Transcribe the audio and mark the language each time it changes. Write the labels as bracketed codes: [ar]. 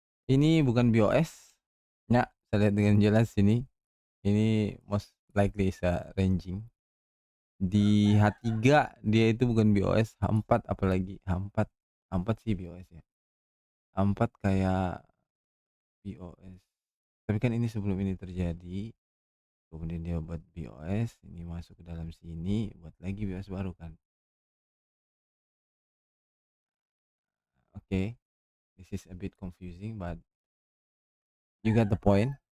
[id] Ini bukan BOS, ya, saya lihat dengan jelas ini. Ini [en] most likely is a ranging. [id] Di H3 dia itu bukan BOS, H4 apalagi, H4 sih BOS ya. H4 kayak BOS. Tapi kan ini sebelum ini terjadi, kemudian dia buat BOS, ini masuk ke dalam sini, buat lagi BOS baru kan. [en] Oke, this is a bit confusing but you got the point.